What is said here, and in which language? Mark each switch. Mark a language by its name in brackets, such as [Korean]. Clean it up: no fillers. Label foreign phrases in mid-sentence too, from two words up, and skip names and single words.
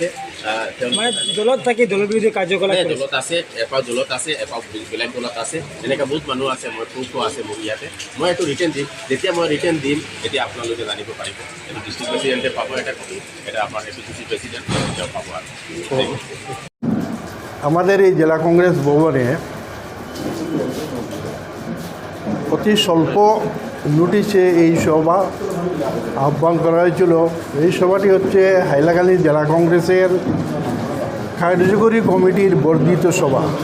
[Assamese] মানে দলত থাকি দলৰ বিৰোধী কাৰ্যকলাপ দলত আছে, এপাও দলত আছে, এপাও বেলেগ দলত আছে, এনেকুৱা বহুত মানুহ আছে। মই প্ৰুফো আছে মোৰ ইয়াতে। মই এইটো ৰিটাৰ্ণ দিম, যেতিয়া মই রিটার্ন দিম তেতিয়া আপোনালোকে জানিব পাৰিব। এইটো [English] district president [Assamese] পাব এটা কপি, এটা আমাৰ APCC প্রেসিডেন্ট তেওঁ পাব। [Bangla] আর আমাদের এই জেলা কংগ্রেস ভবনে অতি স্বল্প নোটিশে এই সভা আহ্বান করা হয়েছিল। এই সভাটি হচ্ছে হাইলাকান্দি জেলা কংগ্রেসের কার্যকরী কমিটির বর্ধিত সভা।